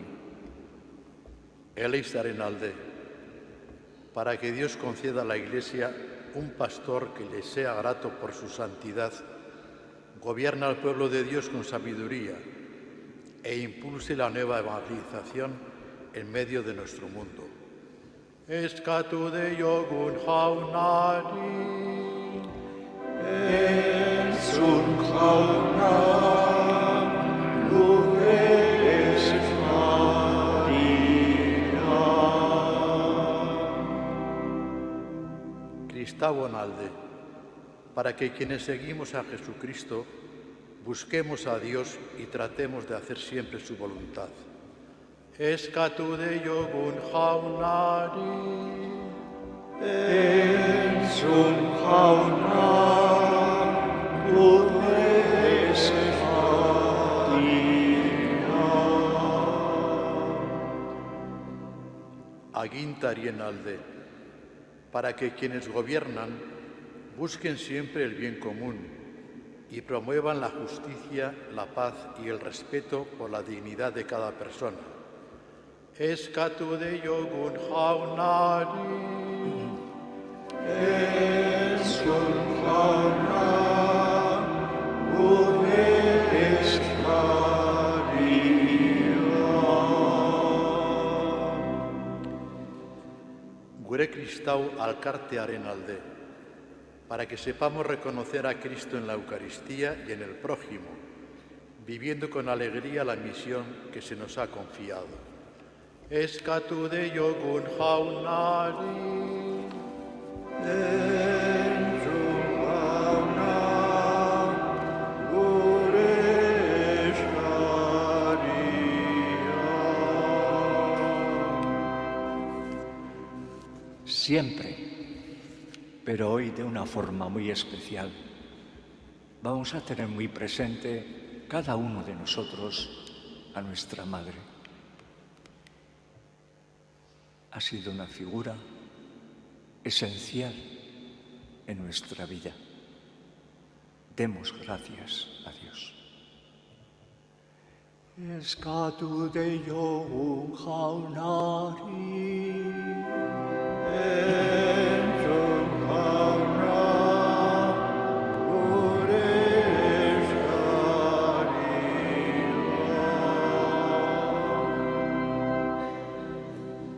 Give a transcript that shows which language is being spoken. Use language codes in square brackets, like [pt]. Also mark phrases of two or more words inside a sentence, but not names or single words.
[eu] Elizaren alde, [es] para que Dios conceda a la Iglesia un pastor que le sea grato por su santidad, gobierna al pueblo de Dios con sabiduría e impulse la nueva evangelización en medio de nuestro mundo. [eu] Eskatu deiogun jaunari, Entzun jauna, gure eskaria. Kristauen alde, [es] para que quienes seguimos a Jesucristo busquemos a Dios y tratemos de hacer siempre su voluntad. [eu] Eskatu deiogun jaunari, Entzun jauna, gure eskaria. agintarien alde, [es] para que quienes gobiernan busquen siempre el bien común y promuevan la justicia, la paz y el respeto por la dignidad de cada persona. [eu] Eskatu deiogun jaunari, Entzun jauna, gure eskaria. gure kristau alkartearen alde, [es] para que sepamos reconocer a Cristo en la Eucaristía y en el prójimo, viviendo con alegría la misión que se nos ha confiado. [eu] Eskatu deiogun jaunari, Entzun jauna, gure eskaria. [es] Siempre, pero hoy de una forma muy especial, vamos a tener muy presente cada uno de nosotros a nuestra Madre. Ha sido una figura esencial en nuestra vida. Demos gracias a Dios. [eu] Eskatu deiogun jaunari, entzun jauna, gure eskaria.